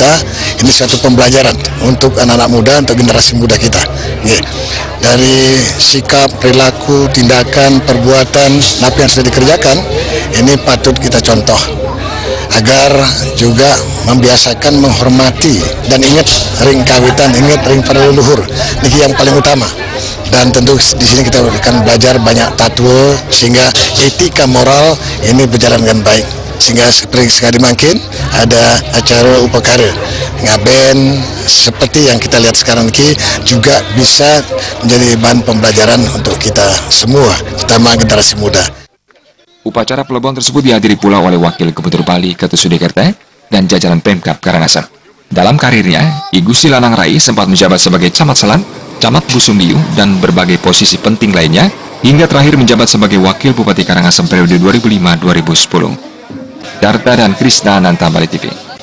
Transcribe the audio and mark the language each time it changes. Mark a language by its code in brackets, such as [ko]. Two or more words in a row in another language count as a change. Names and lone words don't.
[id] Ini suatu pembelajaran untuk anak-anak muda, untuk generasi muda kita. Dari sikap, perilaku, tindakan, perbuatan, apa yang sudah dikerjakan, ini patut kita contoh agar juga membiasakan menghormati dan ingat ring kawitan, ingat ring para leluhur. Ini yang paling utama. Dan tentu di sini kita akan belajar banyak tatwa sehingga etika moral ini berjalan dengan baik. Sehingga seperti sekali mungkin ada acara upakara ngaben seperti yang kita lihat sekarang ini juga bisa menjadi bahan pembelajaran untuk kita semua, terutama generasi muda. Upacara pelebon tersebut dihadiri pula oleh Wakil Gubernur Bali Ketut Sudikerta dan jajaran Pemkab Karangasem. Dalam karirnya, I Gusti Lanang Rai sempat menjabat sebagai Camat Selan, Camat Busumbiu, dan berbagai posisi penting lainnya, hingga terakhir menjabat sebagai Wakil Bupati Karangasem periode 2005-2010. Darta dan Krisna Nanta, Bali TV.